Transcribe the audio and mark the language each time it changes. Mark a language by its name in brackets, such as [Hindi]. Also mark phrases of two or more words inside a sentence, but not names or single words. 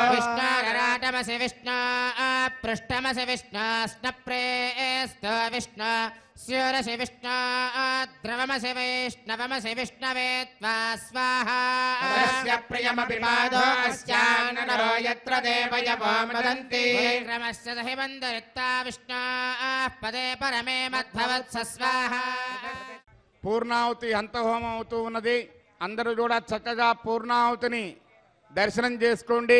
[Sanskrit] विष्णोरराटमसि विष्णो पृष्ठमसि विष्णो स्नप्रेस्त विष्णो स्योरसि विष्णो द्रवमसि वैष्णवमसि विष्णवे त्वा स्वाहा तस्य प्रियमपि पादो अस्यान्नरो यत्र देवयवो मदन्ति क्रमस्य सहि बन्धरित्ता विष्णो पदे परमे मद्भवत्स स्वाहा [Telugu] పూర్ణాహుతి అంతహోమం అవుతూ ఉన్నది. అందరూ కూడా చక్కగా పూర్ణాహుతిని దర్శనం చేసుకోండి.